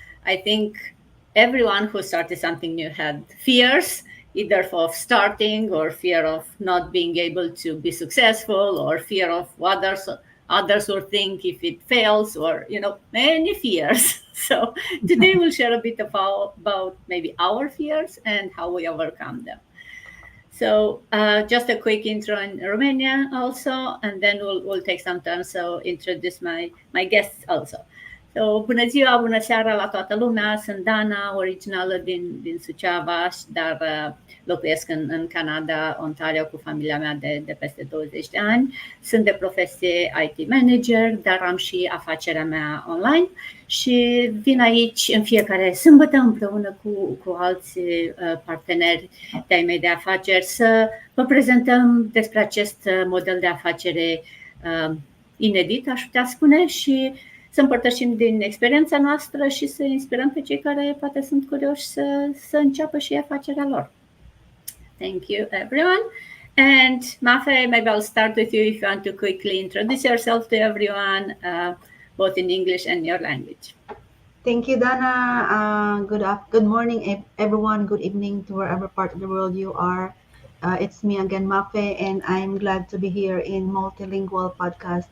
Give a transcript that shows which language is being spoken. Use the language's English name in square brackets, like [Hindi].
[English] I think everyone who started something new had fears, either of starting or fear of not being able to be successful or fear of what others will think if it fails, or many fears. So today we'll share a bit about maybe our fears and how we overcome them. So just a quick intro in Romania also, and then we'll take some time so introduce my guests also. [Romanian] So bună ziua, bună seara la toată lumea, sunt Dana, originală din Suceava, dar locuiesc în Canada, Ontario, cu familia mea de peste 20 de ani. Sunt de profesie IT manager, dar am și afacerea mea online și vin aici în fiecare sâmbătă împreună cu alți parteneri de-ai mei de afaceri să vă prezentăm despre acest model de afacere inedit, aș putea spune, și să împărtășim din experiența noastră și să inspirăm pe cei care poate sunt curioși să înceapă și afacerea lor. [English] Thank you, everyone. And Mafe, maybe I'll start with you if you want to quickly introduce yourself to everyone, both in English and your language. Thank you, Dana. Good morning, everyone. Good evening to wherever part of the world you are. It's me again, Mafe, and I'm glad to be here in Multilingual podcast.